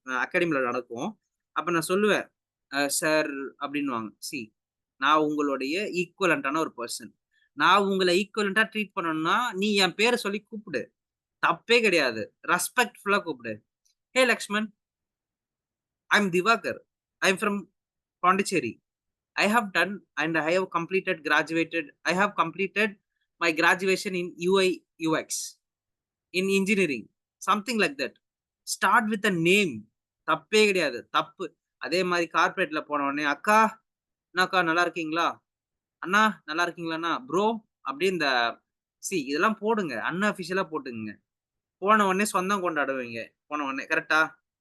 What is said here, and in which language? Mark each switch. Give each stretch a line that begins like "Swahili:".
Tamil: அகாடமில நடக்கும். அப்ப நான் சொல்லுவேன். சார் அப்படின்னுவாங்க. நான் உங்களுடைய ஈக்குவலன்ட்டான ஒரு பெர்சன். நான் உங்கள ஈக்குவலன்ட்டா ட்ரீட் பண்ணணும்னா, நீ என் பேர சொல்லி கூப்பிடு. தப்பே கிடையாது. ரெஸ்பெக்ட்ஃபுல்லா கூப்பிடு.
English: "Hey Lakshman, I am Diwakar. I am from Pondicherry. I have done and I have completed graduated. I have completed my graduation in UI UX in engineering. Something like that. Start with a name.
Tamil: தப்பே கிடையாது. தப்பு. அதே மாரி கார்ப்பரேட்ல போன உடனே, "அக்கா, என்னக்கா நல்லா இருக்கீங்களா? அண்ணா நல்லா இருக்கீங்களாண்ணா? ப்ரோ" அப்படி இந்த இதெல்லாம் போடுங்க. அன்அஃபிஷியலா போட்டுக்கங்க. போன உடனே சொந்தம் கொண்டாடுவீங்க. போன உடனே கரெக்ட்டா?